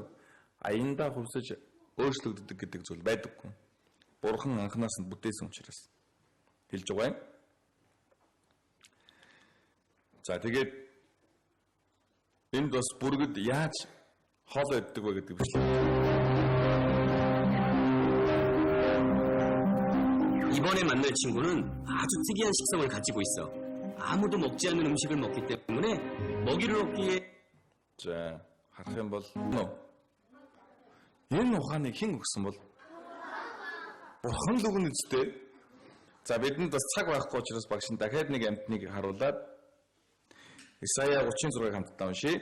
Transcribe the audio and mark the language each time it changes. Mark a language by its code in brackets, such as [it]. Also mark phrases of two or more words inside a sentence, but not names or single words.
[mn] Аяндаа хувьсаж өөрчлөгддөг гэдэг зүйл байдаггүй. Бурхан анханаас нь бүтээсэн учраас хэлж байгаа юм. За тэгээд энд бас бүргэд яаж хоол иддэг вэ гэдэг бичлэг. [ko] 이번에 만날 친구는 아주 특이한 식성을 가지고 있어. 아무도 먹지 않는 음식을 먹기 때문에 먹이를 얻기에 [mn] За харах юм бол энэ ухааныг хэн өгсөн бол Бурхан л өгнө үстэй. За бидэнд бас цаг байхгүй учраас багш нь дахиад нэг амьтныг харуулад Исая 36-ыг хамтдаа уншийе.